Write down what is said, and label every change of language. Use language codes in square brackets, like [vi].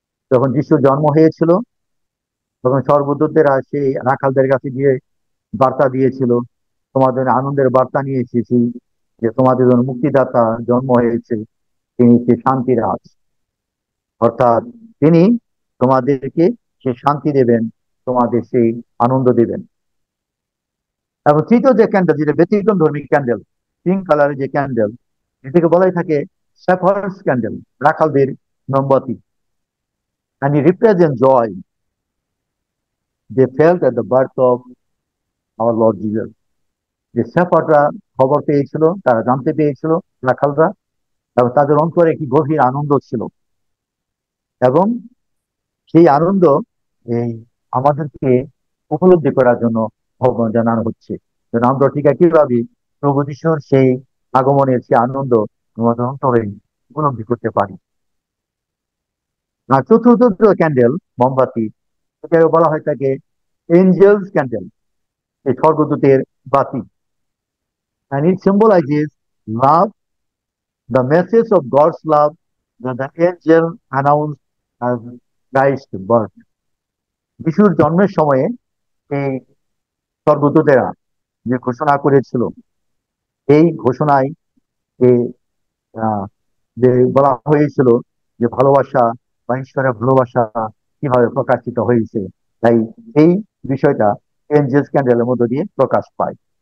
[bn] যখন যিশুর জন্ম হয়েছিল তখন সর্বদূতরা সেই রাখালদের কাছে গিয়ে বার্তা দিয়েছিল, তোমাদের আনন্দের বার্তা নিয়ে এসেছি যে তোমাদের জন্য মুক্তিদাতা জন্ম হয়েছে, তিনি সে শান্তির রাজ। অর্থাৎ তিনি তোমাদেরকে সে শান্তি দেবেন, তোমাদের সেই আনন্দ দিবেন। এবং তৃতীয় যে ক্যান্ডেল, যেটা ব্যতিক্রম ধর্মী ক্যান্ডেল, পিঙ্ক কালারের যে ক্যান্ডেল, এটাকে বলাই থাকে শেফার্ডস ক্যান্ডেল, রাখালদের মোমবাতি। [en] and it represents joy they felt at the birth of our Lord Jesus. [bn] যে শেফার্ডরা খবর পেয়েছিল, তারা জানতে পেয়েছিল, রাখালরা, এবং তাদের অন্তরে একটি গভীর আনন্দ ছিল। এবং সেই আনন্দ এই আমাদেরকে উপলব্ধি করার জন্য আহ্বান জানানো হচ্ছে, যেন আমরা ঠিক একইভাবে প্রভু যিশুর সেই আগমনের সেই আনন্দ আমাদের অন্তরে উপলব্ধি করতে পারি। আর চতুর্থ ক্যান্ডেল, মোমবাতি, এটাকে বলা হয় থাকে এঞ্জেলস ক্যান্ডেল, এই স্বর্গদূতের বাতি। [en] and it symbolizes love, the message of God's love that the angel announced as Christ's birth. [bn] যিশুর জন্মের সময়ে এই স্বর্গদূতেরা যে ঘোষণা করেছিল, এই ঘোষণায় যে যে বলা হয়েছিল যে ভালোবাসা বা ঈশ্বরের ভালোবাসা কিভাবে প্রকাশিত হয়েছে, তাই এই বিষয়টা এঞ্জেলস ক্যান্ডেলের মধ্য দিয়ে প্রকাশ পায়।